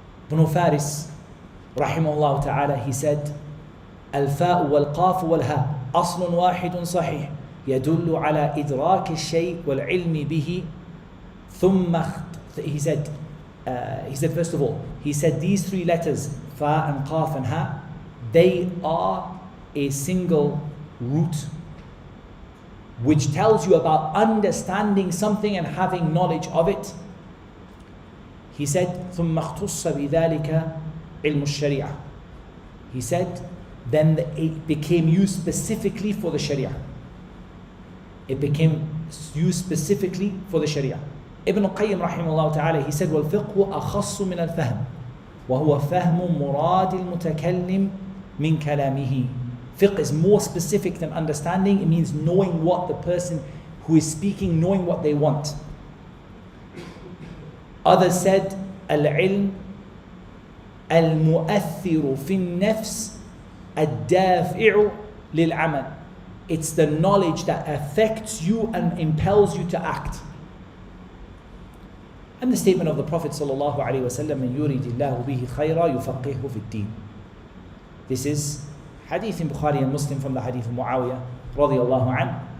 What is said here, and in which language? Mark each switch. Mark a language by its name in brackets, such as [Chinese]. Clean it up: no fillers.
[English] Ibn Faris, rahimahullah ta'ala, he said, [Arabic] الفاء والقاف والهاء أصل واحد صحيح يدل على إدراك الشيء والعلم به ثم [English] he said first of all, he said these three letters, fa and qaf and ha, they are a single root which tells you about understanding something and having knowledge of it. He said [Arabic] ثم اختص بذلك علم الشريعة. [English] He said then it became used specifically for the Sharia. It became used specifically for the Sharia. Ibn Qayyim rahimahullah ta'ala, he said, [Arabic] وَالْفِقْهُ أَخَصُّ مِنَ الْفَهْمِ وَهُوَ فَهْمُ مُرَادِ الْمُتَكَلِّمِ مِنْ كَلَامِهِ. [English] Fiqh is more specific than understanding. It means knowing what the person who is speaking, knowing what they want. Others said, [Arabic] الْعِلْمُ الْمُؤَثِّرُ فِي النَّفْسِ الدَّافِعُ لِلْعَمَلِ. [English] It's the knowledge that affects you and impels you to act. And the statement of the Prophet sallallahu alaihi wasallam, [Arabic] "Man yuridillahu bihi khayra yufaqihu fid din." [English] This is hadith in Bukhari and Muslim from the hadith of Muawiyah radiyallahu anhu.